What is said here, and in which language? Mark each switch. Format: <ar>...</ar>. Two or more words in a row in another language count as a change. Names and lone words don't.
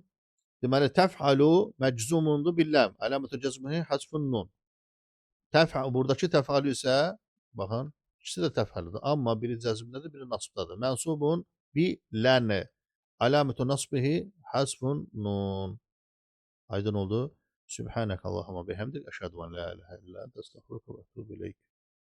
<az>Deməli, təf'alu məczumundur billəm.</az> <ar>علامة جزمه حذف النون.</ar> <az>Buradakı təf'alu isə, baxın, ikisi də təf'alıdır. Amma biri cəzmdədir, biri nasbdadır.</az> <ar>منصوب بلن. علامة نصبه حذف النون.</ar> <az>Aydın oldu.</az> <ar>سبحانك اللهم بحمدك. أشهد أن لا إله إلا أنت أستغفرك وأتوب إليك.</ar>